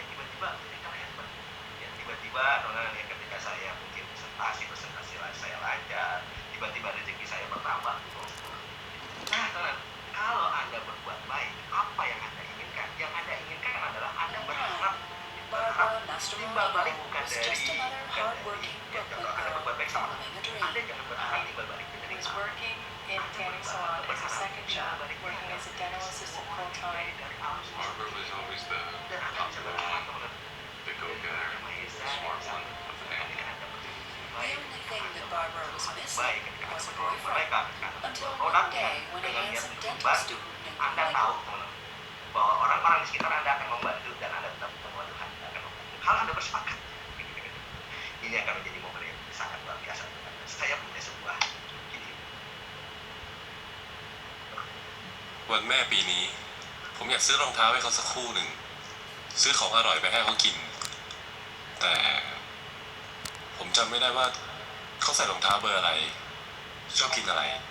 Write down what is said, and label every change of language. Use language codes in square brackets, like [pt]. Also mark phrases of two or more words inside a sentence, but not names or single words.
[id] Tiba-tiba ketika hebat, ya, tiba-tiba ya, ketika saya mungkin presentasi saya lancar, tiba-tiba rezeki saya bertambah gitu. Nah, teman, kalau Anda berbuat baik, apa yang Anda inginkan? Yang Anda inginkan adalah Anda berharap timbal balik bukan dari ya, kalau Anda berbuat baik sama Anda, jangan berharap timbal balik dari [en] working in tanning salon as a second job, working as a dental assistant full time. Barbara was always the popular one, the go-getter, the smart one of the family. The only thing that Barbara was missing was a boyfriend. Until one day, when a handsome dental student named [id] Anda tahu, teman-teman, bahwa orang-orang di sekitar Anda akan membantu dan Anda tetap bertemu Tuhan akan membantu. Kalau Anda bersepakat, ini akan menjadi momen yang sangat luar biasa. Saya punya sebuah gini. [th] วันแม่ปีนี้ผมอยากซื้อรองเท้าให้เขาสักคู่หนึ่งซื้อของอร่อยไปให้เขากินแต่ผมจำไม่ได้ว่าเขาใส่รองเท้าเบอร์อะไรชอบกินอะไร